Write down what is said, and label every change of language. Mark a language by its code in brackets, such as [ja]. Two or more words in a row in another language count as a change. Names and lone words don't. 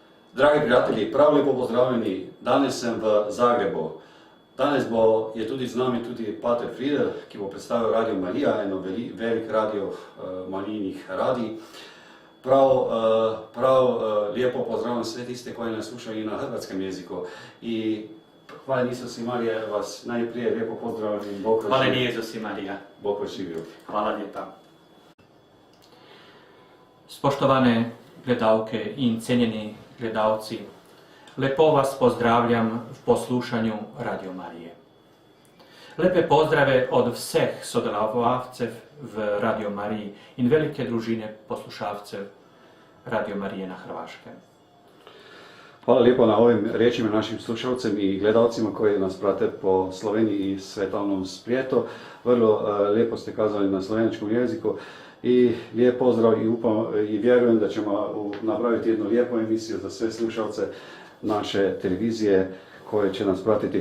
[sl] Dragi prijatelji, prav lepo pozdravljeni. Danes sem v Zagrebu. Danes je tudi z nami tudi Pater Friedel, ki bo predstavil Radio Marija, eno velik radio marijnih radij. [hr] Prav lijepo pozdravljam sve tiste koji nas slušaju i na hrvatskom jeziku. I hvala Isus i Marija, vas najprije lijepo pozdravljam. Hvala Isus i Marija. Bog vas živio. Hvala lijepa. [sl] Spoštovane gledalke in cenjeni gledalci, lepo vas pozdravljam v poslušanju Radio Marije. Lepe pozdrave od vseh sodelovalcev v Radio Mariji in velike družine poslušalcev Radio Marije na Hrvaškem. [hr] Hvala lijepo na ovim riječima našim slušalcem i gledalcima koji nas prate po Sloveniji i svetovnom svijetu. Vrlo lijepo ste kazali na slovenačkom jeziku i lijep pozdrav i vjerujem da ćemo napraviti jednu lijepu emisiju za sve slušalce naše televizije koje će nas pratiti.